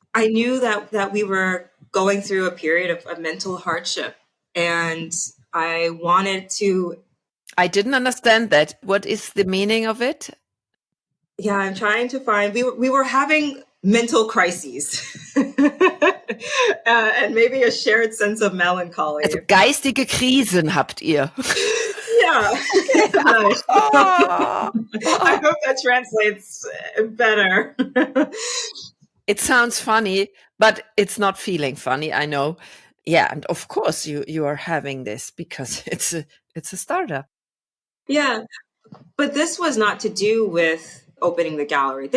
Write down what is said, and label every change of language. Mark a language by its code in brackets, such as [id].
[en] I knew that we were going through a period of mental hardship, and I wanted to. I didn't understand that. What is the meaning of it? Yeah, I'm trying to find. We were having mental crises, and maybe a shared sense of melancholy. [de] Also geistige Krisen habt ihr. [en] Yeah, Okay. nice. Oh. I hope that translates better. It sounds funny, but it's not feeling funny, I know. Yeah, and of course you are having this because it's a startup. Yeah, but this was not to do with opening the gallery.